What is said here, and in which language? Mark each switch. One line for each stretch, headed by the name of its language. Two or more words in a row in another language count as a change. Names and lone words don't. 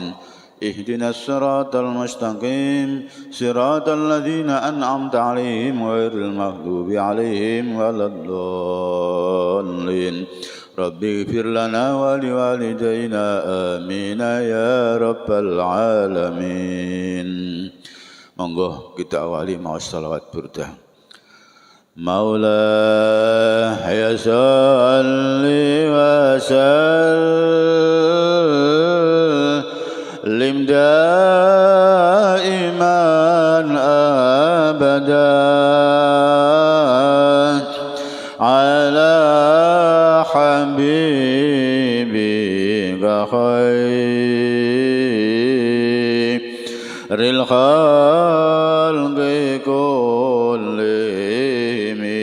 Arabic: اهدنا الصراط المستقيم صراط الذين أنعمت عليهم غير المغضوب عليهم ولا الضالين. رب اغفر لنا ولوالدينا آمين يا رب العالمين.
Javanese: Monggo kita awali maos salawat burdah.
Arabic: مولاي صل وسلم دائما أبدا على حبيبك خير الخلق كلهم.